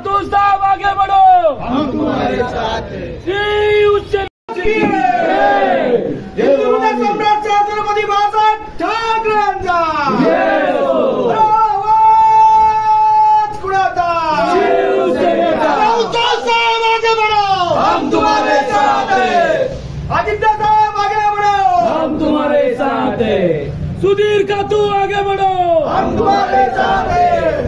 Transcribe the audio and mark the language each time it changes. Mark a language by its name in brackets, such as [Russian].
[Hindi] साहब आगे बढ़ो, हम तुम्हारे साथ हैं. [Marathi] सम्राट छत्रपती बाळासाहेब ठाकरेंचा आवाज कुणाचा? शिवसेनेचा. [Hindi] राऊत साहेब आगे बढ़ो, हम तुम्हारे साथ हैं. आदित्य साहेब आगे बढ़ो, हम तुम्हारे साथ हैं. सुधीर खातू आगे बढ़ो, हम तुम्हारे साथ हैं.